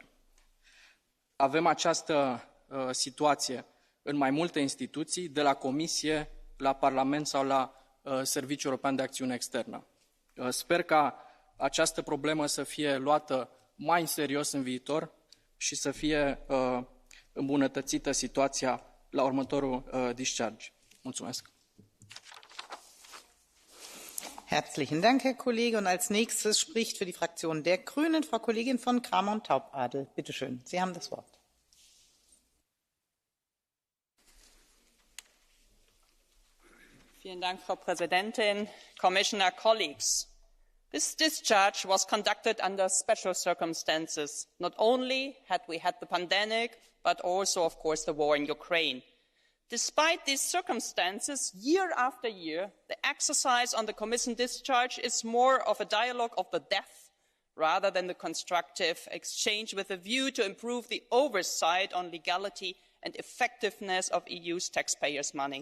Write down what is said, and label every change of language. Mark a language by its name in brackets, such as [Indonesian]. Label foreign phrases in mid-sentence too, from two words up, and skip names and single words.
[Romanian] Avem această situație în mai multe instituții, de la Comisie, la Parlament sau la Serviciul European de Acțiune Externă. Sper ca această problemă să fie luată mai în serios în viitor și să fie îmbunătățită situația la următorul discharge. Mulțumesc! [German] Herzlichen Dank, Herr Kollege. Und als nächstes spricht für die Fraktion der Grünen Frau Kollegin von Kramon-Taubadel. Bitte schön, Sie haben das Wort. Vielen Dank, Frau Präsidentin, [English] Commissioner, colleagues. This discharge was conducted under special circumstances. Not only had we had the pandemic, but also, of course, the war in Ukraine. Despite these circumstances, year after year, the exercise on the Commission discharge is more of a dialogue of the death rather than the constructive exchange with a view to improve the oversight on legality and effectiveness of EU's taxpayers' money.